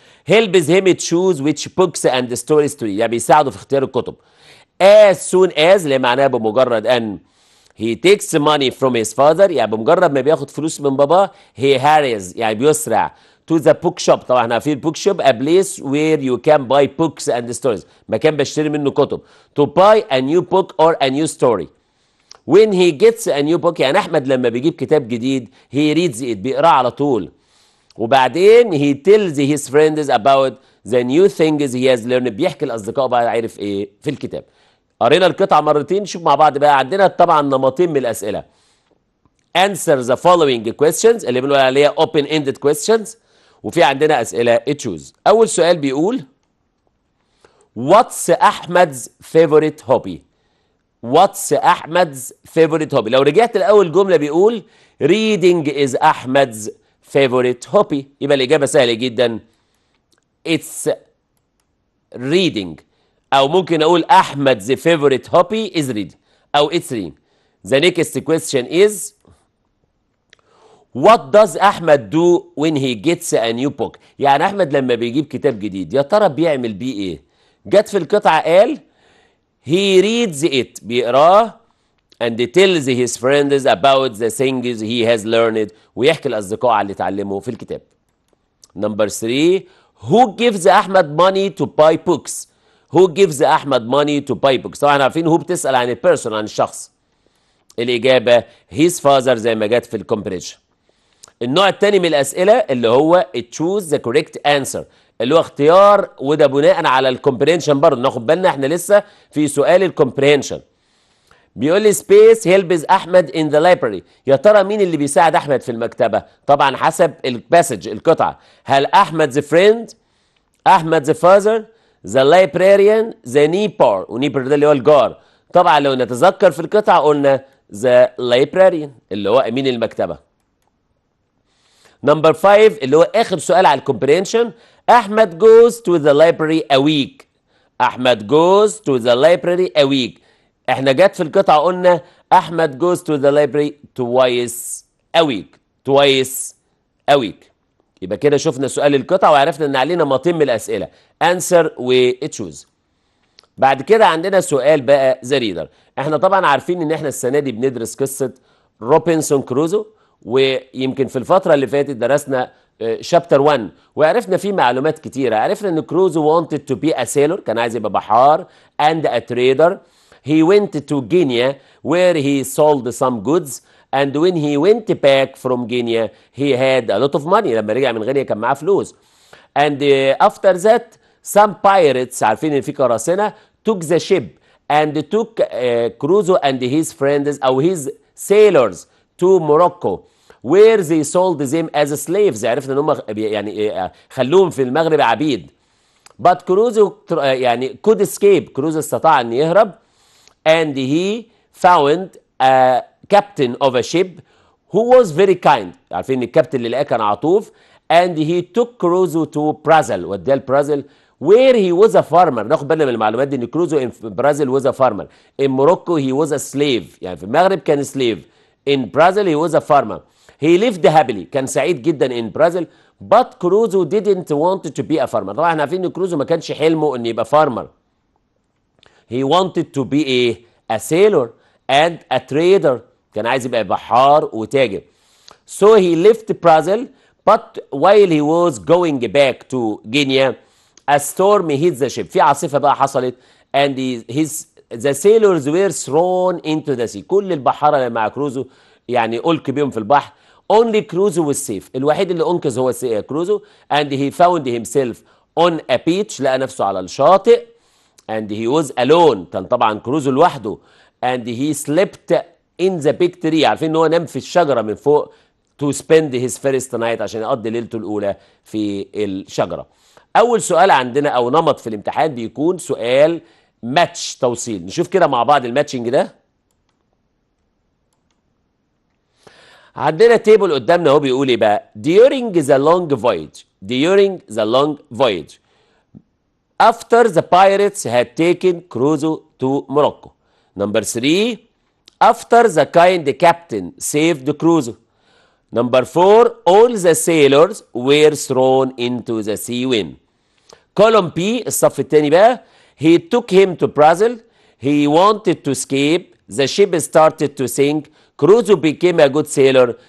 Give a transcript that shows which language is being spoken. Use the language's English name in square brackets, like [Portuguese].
[English] helps him choose which books and stories to read، [Arabic] يعني بيساعده في اختيار الكتب. [English] as soon as [Arabic] اللي معناها بمجرد أن [English] he takes money from his father، [Arabic] يعني بمجرد ما بياخد فلوس من باباه [English] he hurries [Arabic] يعني بيسرع [English] to the bookshop. [Arabic] طبعا احنا عارفين [English] bookshop a place where you can buy books and stories، [Arabic] مكان بشتري منه كتب. [English] to buy a new book or a new story. when he gets a new book [Arabic] يعني احمد لما بيجيب كتاب جديد [English] he reads it [Arabic] بيقراه على طول، وبعدين [English] he tells his friends about the new things he has learned، [Arabic] بيحكي لاصدقائه بقى عارف ايه في الكتاب. قرينا القطعه مرتين، نشوف مع بعض بقى. عندنا طبعا نمطين من الاسئله. [English] answer the following questions [Arabic] اللي بنقول عليها [English] open ended questions، [Arabic] وفي عندنا اسئله [English] choose. [Arabic] اول سؤال بيقول [English] what's Ahmed's favorite hobby؟ what's Ahmed's favorite hobby؟ [Arabic] لو رجعت لاول جمله بيقول [English] reading is Ahmed's favorite hobby، [Arabic] يبقى الاجابه سهله جدا [English] it's reading، [Arabic] او ممكن اقول [English] Ahmed's favorite hobby is reading او it's reading. the next question is what does Ahmed do when he gets a new book؟ [Arabic] يعني احمد لما بيجيب كتاب جديد يا ترى بيعمل بيه ايه؟ جت في القطعه قال [English] he reads it [Arabic] بيقراه [English] and tells his friends about the things he has learned، [Arabic] ويحكي لاصدقائه على اللي اتعلمه في الكتاب. [English] number 3 who gives Ahmed money to buy books؟ who gives Ahmed money to buy books؟ [Arabic] طبعا عارفين هو بتسال عن البيرسون عن الشخص، الاجابه [English] his father [Arabic] زي ما جت في الكومبريشن. النوع الثاني من الاسئله اللي هو [English] choose the correct answer [Arabic] اللي هو اختيار، وده بناء على الكومبرينشن برضه، ناخد بالنا احنا لسه في سؤال الكومبرينشن. بيقول لي [English] space helps Ahmed in the library, [Arabic] يا ترى مين اللي بيساعد احمد في المكتبه؟ طبعا حسب الباسج القطعه، هل [English] Ahmed the friend, Ahmed the father, the librarian, the neighbor, [Arabic] ونيبر ده اللي هو الجار. طبعا لو نتذكر في القطعه قلنا ذا لايبراريان اللي هو امين المكتبه. نمبر 5 اللي هو اخر سؤال على الكومبرينشن، احمد [English] goes to the library a week. Ahmed goes to the library a week، [Arabic] احنا جت في القطعه قلنا [English] Ahmed goes to the library twice a week، twice a week. [Arabic] يبقى كده شفنا سؤال القطعه وعرفنا ان علينا نمطين من الاسئله [English] answer [Arabic] و [English] choose. [Arabic] بعد كده عندنا سؤال بقى ذا ريدر. احنا طبعا عارفين ان احنا السنه دي بندرس قصه روبنسون كروزو، ويمكن في الفتره اللي فاتت درسنا شابتر 1 وعرفنا فيه معلومات كتيره. عرفنا ان كروزو [English] wanted to be a sailor، [Arabic] كان عايز يبقى بحار، [English] and a trader. he went to Guinea where he sold some goods and when he went back from Guinea he had a lot of money. [Arabic] لما رجع من غينيا كان معاه فلوس. [English] and after that some pirates، [Arabic] عارفين ان في قراصنه، [English] took the ship and took Crusoe and his friends او his sailors to Morocco where they sold them as slaves. [Arabic] عرفنا ان هم يعني خلوهم في المغرب عبيد. [English] but Crusoe [Arabic] يعني could escape، كروزو استطاع ان يهرب. [English] and he found a captain of a ship who was very kind، [Arabic] عارفين ان الكابتن اللي لقاه كان عطوف. [English] and he took Crusoe to Brazil، [Arabic] وداه لبرازيل [English] where he was a farmer. [Arabic] ناخد بالنا من المعلومات دي ان كروزو [English] in Brazil was a farmer. in Morocco he was a slave، [Arabic] يعني في المغرب كان [English] slave. in Brazil he was a farmer. he lived happily، [Arabic] كان سعيد جدا [English] in Brazil. but Crusoe didn't want to be a farmer. [Arabic] طبعا احنا عارفين ان كروزو ما كانش حلمه ان يبقى فارمر. [English] he wanted to be a sailor and a trader، [Arabic] كان عايز يبقى بحار وتاجر. [English] so he left Brazil but while he was going back to Guinea a storm hit the ship، [Arabic] في عاصفة بقى حصلت [English] and the sailors were thrown into the sea. [Arabic] كل البحارة اللي مع كروزو يعني ألقي بيهم في البحر. [English] only Crusoe was safe، [Arabic] الوحيد اللي أنقذ هو كروزو. [English] and he found himself on a beach، [Arabic] لقى نفسه على الشاطئ. [English] and he was alone، [Arabic] كان طبعا كروزو لوحده. [English] and he slept in the big tree، [Arabic] عارفين ان هو نام في الشجرة من فوق [English] to spend his first night، [Arabic] عشان يقضي ليلته الأولى في الشجرة. أول سؤال عندنا أو نمط في الامتحان بيكون سؤال ماتش، توصيل. نشوف كده مع بعض الماتشنج ده. عندنا تيبل قدامنا اهو بيقول ايه بقى؟ [English] during the long voyage، during the long voyage after the pirates had taken Crusoe to Morocco. number 3 After the kind captain saved Crusoe. Number 4, all the sailors were thrown into the sea when. [Arabic] Column B الصف الثاني بقى. [English] He took him to Brazil. He wanted to escape. The ship started to sink. Crusoe became a good sailor.